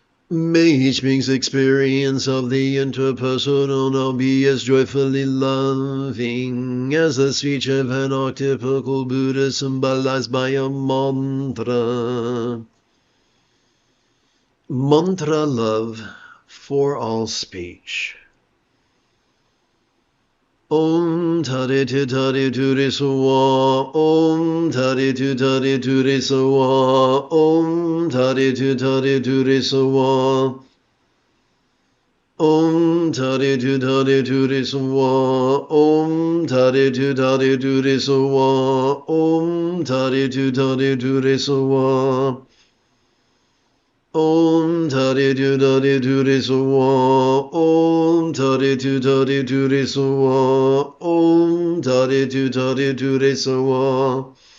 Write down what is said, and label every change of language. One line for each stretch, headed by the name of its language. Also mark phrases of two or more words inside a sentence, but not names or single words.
English: May each being's experience of the interpersonal now be as joyfully loving as the speech of an archetypical Buddha symbolized by a mantra. Mantra love for all speech.
Sanskrit: Om Tare Tu Tare Ture Suwa, Om Tare Tu Tare Ture Suwa, Om Tare Tu Tare Ture Suwa, Om Tare Tu Tare Ture Suwa, Om Tare Tu Tare Ture Suwa, Om Tare Tu Tare Ture Suwa, Om Tare Tu Tare Ture Suwa, Om Tare Tu Tare Ture Suwa, Om Tare Tu Tare Ture Suwa,